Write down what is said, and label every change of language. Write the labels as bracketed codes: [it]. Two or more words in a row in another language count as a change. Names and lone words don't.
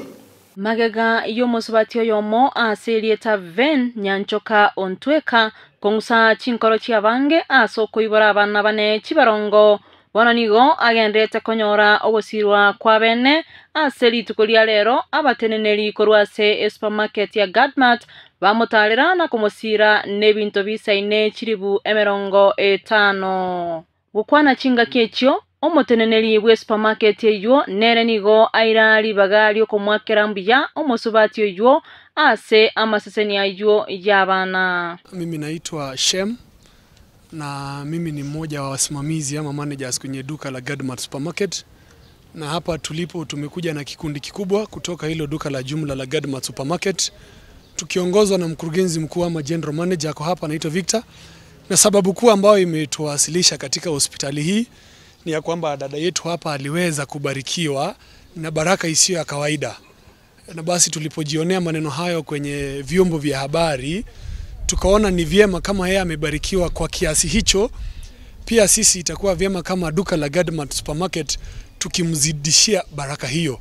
[guz] magega y'umusubati yomo aserieta Veni Nyanchoka Ontweka kongusa chinkoro chiabange asoko ibora abana bane kibarongo bonanigo agendete konyora ogosirwa kwa bene aseri tukolia rero abateneneri korwase supermarket ya Gadmart bamutalira na kumusira nebinto bisaine chiribu 50 gukwana chinga kechyo omuteneneri bwe supermarket eyo nerenigo airali bagali okomwakera mbiya omusubati eyo ase amaseseni ayo y'abana. [sw] Mimi naitwa Shem na mimi ni mmoja wa wasimamizi ama managers kwenye duka la Gadmart Supermarket, na hapa tulipo tumekuja na kikundi kikubwa kutoka hilo duka la jumla la Gadmart Supermarket tukiongozwa na mkurugenzi mkuu ama [en] general manager [sw] ako hapa anaitwa Victor, na sababu kuu ambayo imetuwasilisha katika hospitali hii ni ya kwamba dada yetu hapa aliweza kubarikiwa na baraka isiyo ya kawaida, na basi tulipojionea maneno hayo kwenye vyombo vya habari tukaona ni vyema kama yeye amebarikiwa kwa kiasi hicho, pia sisi itakuwa vyema kama duka la Gadmart Supermarket tukimzidishia baraka hiyo.